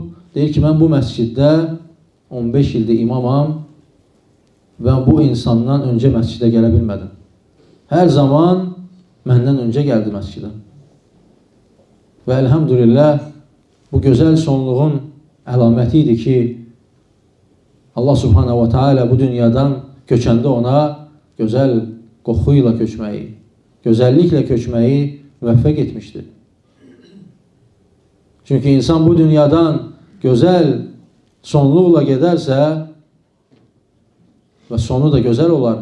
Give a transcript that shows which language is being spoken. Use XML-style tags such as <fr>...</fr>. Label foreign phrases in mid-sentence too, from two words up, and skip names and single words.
<az>Deyir ki, mən bu məsciddə 15 ildir imamam və bu insandan öncə məscidə gələ bilmədim. Hər zaman məndən öncə gəldi məscidə. Və əlhamdülillah bu gözəl sonluğun əlaməti idi ki, Allah</az> <ar>سبحانه وتعالى</ar> <az>bu dünyadan köçəndə ona gözəl qoxuyla köçməyi, gözəlliklə köçməyi müvəffəq etmişdir. Çünki insan bu dünyadan gözəl sonluqla gedərsə və sonu da gözəl olar.</az>